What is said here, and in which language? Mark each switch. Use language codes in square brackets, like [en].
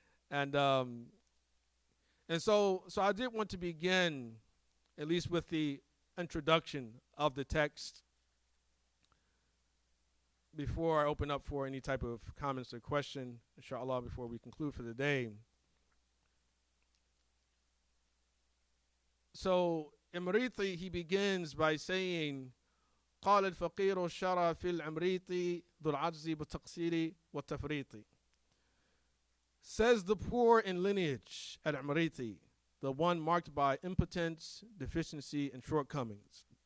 [en] And so I did want to begin at least with the introduction of the text before I open up for any type of comments or question, inshallah, before we conclude for the day. So Imriti, he begins by saying, [ar] قال الفقير الشرى في العمريطي ذو العجز بالتقصير والتفريط. [en] Says the poor in lineage at Amriti, the one marked by impotence, deficiency, and shortcomings.